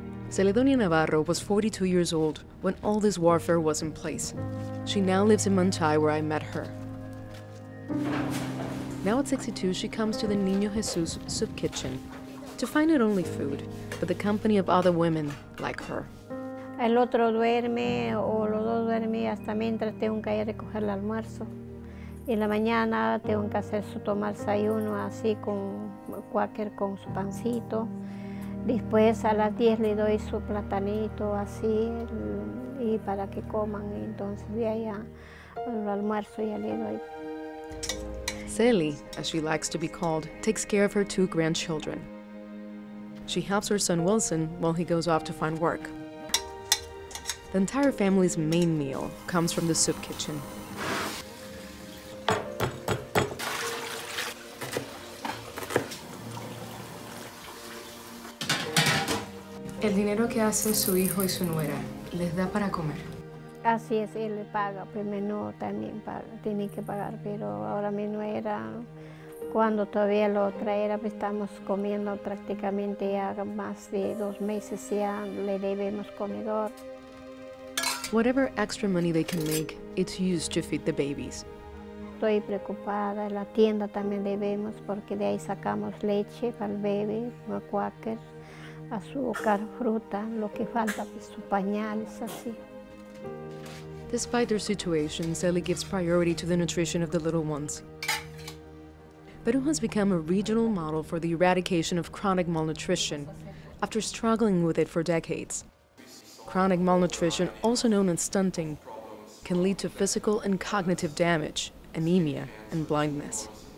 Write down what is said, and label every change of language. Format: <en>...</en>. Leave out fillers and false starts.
<en>Celedonio Navarro was 42 years old when all this warfare was in place. She now lives in Mantay, where I met her. Now at 62, she comes to the Niño Jesus soup kitchen to find not only food, but the company of other women like her.</en> <es>El otro duerme o los dos duermen hasta mientras tengo que ir a recoger el almuerzo. Y en la mañana tengo que hacer su tomar desayuno así con cuáquer con su pancito. Después a las 10 le doy su platanito así y para que coman. Y entonces de allá el almuerzo ya le doy.</es> <en>Celi, as she likes to be called, takes care of her 2 grandchildren. She helps her son Wilson while he goes off to find work. The entire family's main meal comes from the soup kitchen.</en> <es>El dinero que hacen su hijo y su nuera, ¿les da para comer? Así es, él le paga, pues mi nuero también paga, tiene que pagar, pero ahora mi nuera, cuando todavía lo traera, pues estamos comiendo prácticamente ya más de 2 meses, ya le debemos comedor.</es> <en>Whatever extra money they can make, it's used to feed the babies.</en> <es>Estoy preocupada, en la tienda también debemos porque de ahí sacamos leche para el bebé, cuáquer, azúcar, fruta, lo que falta, pues sus pañales, así.</es> <en>Despite their situation, Celi gives priority to the nutrition of the little ones. Peru has become a regional model for the eradication of chronic malnutrition after struggling with it for decades. Chronic malnutrition, also known as stunting, can lead to physical and cognitive damage, anemia, and blindness.</en>